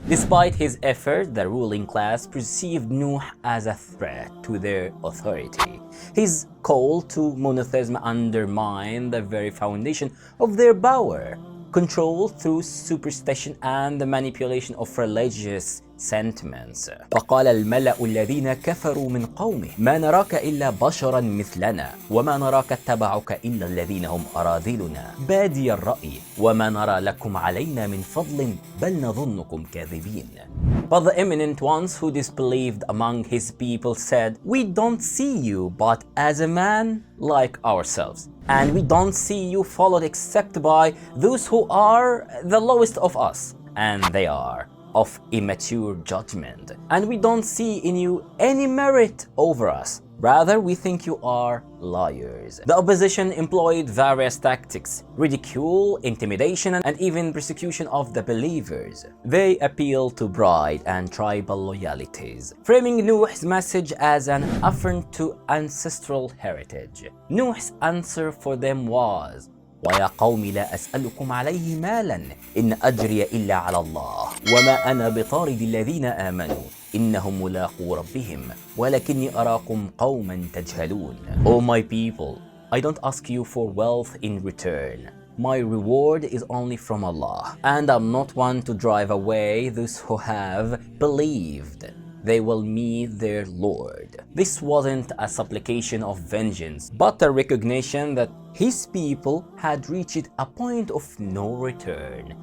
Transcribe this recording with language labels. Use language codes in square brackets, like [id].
[en] Despite his effort, the ruling class perceived Nuh as a threat to their authority. His call to monotheism undermined the very foundation of their power, control through superstition and the manipulation of religious sentiments. [ar] فقال الملأ الذين كفروا من قومه ما نراك إلا بشرا مثلنا وما نراك اتبعك إلا الذين هم أراذلنا بادي الرأي وما نرى لكم علينا من فضل بل نظنكم كاذبين. [en] But the eminent ones who disbelieved among his people said, we don't see you but as a man like ourselves, and we don't see you followed except by those who are the lowest of us, and they are of immature judgment, and we don't see in you any merit over us. Rather, we think you are liars. The opposition employed various tactics: ridicule, intimidation, and even persecution of the believers. They appealed to pride and tribal loyalties, framing Nuh's message as an affront to ancestral heritage. Nuh's answer for them was, [ar] ويا قوم لا أسألكم عليه مالا إن أجري إلا على الله وما أنا بطارد الذين آمنوا إنهم ملاقو ربهم ولكني أراكم قوما تجهلون. [en] O my people, I don't ask you for wealth in return. My reward is only from Allah, and I'm not one to drive away those who have believed. They will meet their Lord. This wasn't a supplication of vengeance, but a recognition that his people had reached a point of no return.